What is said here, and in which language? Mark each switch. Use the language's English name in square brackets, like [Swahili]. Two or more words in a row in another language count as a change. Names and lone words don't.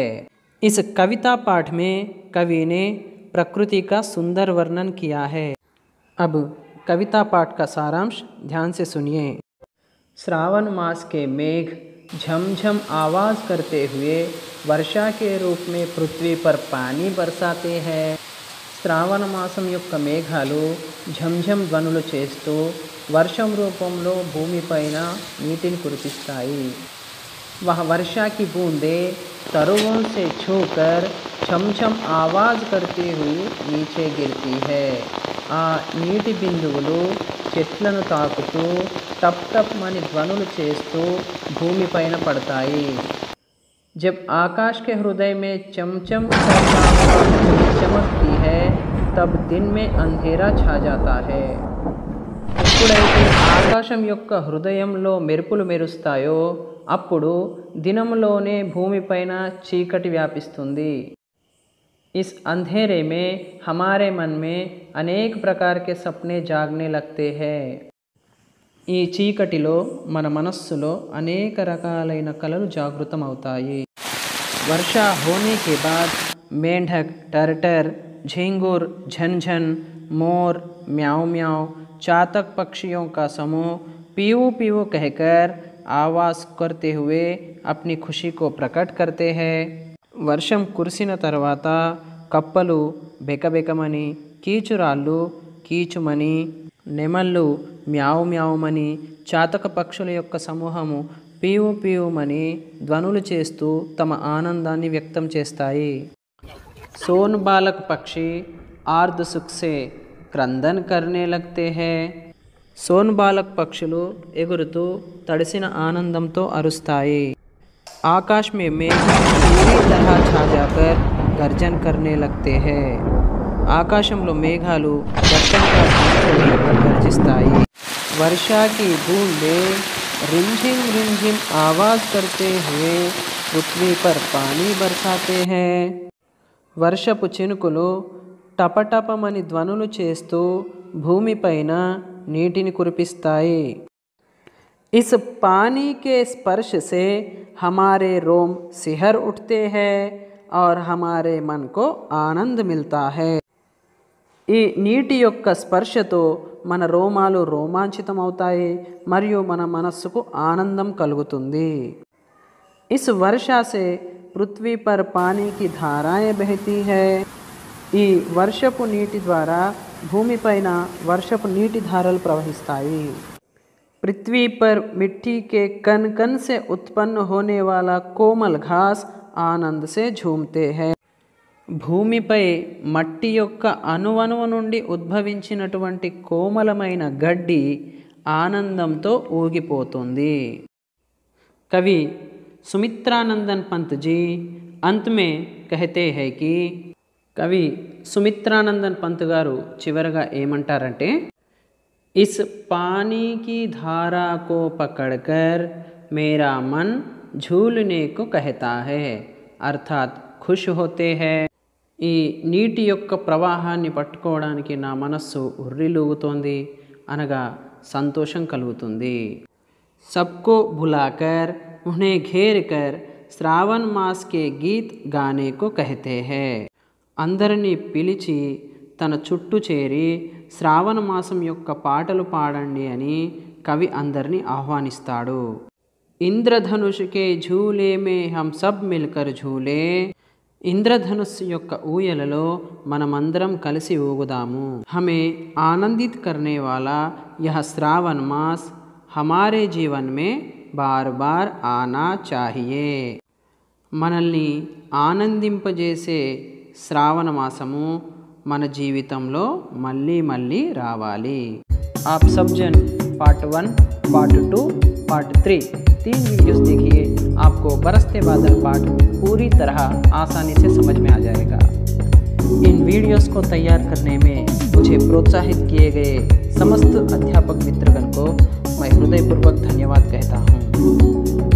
[Hindi] इस कविता पाठ में कवि ने प्रकृति का सुंदर वर्णन किया है। अब कविता पाठ का सारांश ध्यान से सुनिए। श्रावण मास के मेघ झमझम आवाज़ करते हुए वर्षा के रूप में पृथ्वी पर पानी बरसाते हैं। [Telugu] శ్రావణ మాసం యొక్క మేఘాలు ఝంఝం ధ్వనులు చేస్తూ వర్షం రూపంలో భూమిపైన నీటిని కురిపిస్తాయి। [Hindi] वह वर्षा की बूंदें तरुओं से छूकर छमछम आवाज़ करती हुई नीचे गिरती है। [Telugu] आ నీటి బిందువులు చెట్లను తాకుతూ టప్ టప్ మని ధ్వనులు చేస్తూ భూమిపైన పడతాయి। [Hindi] जब आकाश के हृदय में चमचम चमकती है तब दिन में अंधेरा छा जाता है। [Telugu] ఎప్పుడైతే ఆకాశం యొక్క హృదయంలో మెరుపులు మెరుస్తాయో అప్పుడు దినంలోనే భూమిపైన చీకటి వ్యాపిస్తుంది। [Hindi] इस अंधेरे में हमारे मन में अनेक प्रकार के सपने जागने लगते हैं। [Telugu] ఈ చీకటిలో మన మనస్సులో అనేక రకాలైన కలలు జాగృతం అవుతాయి। [Hindi] वर्षा होने के बाद मेंढक, टर्टर, झींगुर, झनझन, मोर, म्याऊं म्याऊं, चातक पक्षियों का समूह पीऊ पीऊ कहकर आवाज़ करते हुए अपनी खुशी को प्रकट करते हैं। [Telugu] వర్షం కురిసిన తర్వాత కప్పలు బెకబెకమని, కీచురాళ్ళు కీచుమని, నెమళ్ళు మ్యావు మ్యావుమని, చాతక పక్షుల యొక్క సమూహము పీవు పీవుమని ధ్వనులు చేస్తూ తమ ఆనందాన్ని వ్యక్తం చేస్తాయి। [Hindi] सोन बालक पक्षी आर्द सुख से क्रंदन करने लगते हैं। [Telugu] सोन बालक पक्षुలు ఎగురుతూ తడిసిన ఆనందంతో అరుస్తాయి। [Hindi] आकाश में मेघ पूरी तरह छा जाकर गर्जन करने लगते हैं। [Telugu] ఆకాశంలో మేఘాలు దట్టంగా గర్జిస్తాయి। [Hindi] वर्षा की बूंदें रिमझिम रिमझिम आवाज़ करते हुए पृथ्वी पर पानी बरसाते हैं। [Telugu] వర్షపు చినుకులు టపటపమని ధ్వనులు చేస్తూ భూమిపైన నీటిని కురిపిస్తాయి। [Hindi] इस पानी के स्पर्श से हमारे रोम सिहर उठते हैं और हमारे मन को आनंद मिलता है। [Telugu] ఈ నీటి యొక్క స్పర్శతో మన రోమాలు రోమాంచితమవుతాయి మరియు మన మనస్సుకు ఆనందం కలుగుతుంది। [Hindi] इस वर्षा से पृथ्वी पर पानी की धाराएं बहती है। [Telugu] ఈ వర్షపు నీటి ద్వారా భూమిపైన వర్షపు నీటి ధారలు ప్రవహిస్తాయి। [Hindi] पृथ्वी पर मिट्टी के कण कण से उत्पन्न होने वाला कोमल घास आनंद से झूमते हैं। [Telugu] భూమిపై మట్టి యొక్క అణువణువు నుండి ఉద్భవించినటువంటి కోమలమైన గడ్డి ఆనందంతో ఊగిపోతుంది। [Hindi] कवि सुमित्रानंदन पंत जी अंत में कहते हैं कि कवि सुमित्रानंदन पंत [Telugu] గారు చివరగా ఏమంటారంటే [Hindi] इस पानी की धारा को पकड़कर मेरा मन झूलने को कहता है अर्थात खुश होते हैं। [Telugu] ఈ నీటి యొక్క ప్రవాహాన్ని పట్టుకోవడానికి నా మనస్సు ఉర్రిలూగుతోంది అనగా సంతోషం కలుగుతుంది। [Hindi] सबको भुलाकर उन्हें घेर कर श्रावण मास के गीत गाने को कहते हैं। [Telugu] అందరినీ పిలిచి తన చుట్టూ చేరి శ్రావణ మాసం యొక్క పాటలు పాడండి అని కవి అందరినీ ఆహ్వానిస్తాడు। [Hindi] इंद्रधनुष के झूले में हम सब मिलकर झूले। [Telugu] ఇంద్రధనుస్సు యొక్క ఊయలలో మనమందరం కలిసి ఊగుదాము। [Hindi] हमें आनंदित करने वाला यह श्रावण मास हमारे जीवन में बार बार आना चाहिए। [Telugu] మనల్ని ఆనందింపజేసే శ్రావణ మాసము మన జీవితంలో మళ్ళీ మళ్ళీ రావాలి। [Hindi] आप सब जन पार्ट 1, पार्ट 2, पार्ट 3 तीन वीडियोस देखिए। आपको बरसते बादल पाठ पूरी तरह आसानी से समझ में आ जाएगा। इन वीडियोस को तैयार करने में मुझे प्रोत्साहित किए गए समस्त अध्यापक मित्रगण को मैं हृदयपूर्वक धन्यवाद कहता हूँ।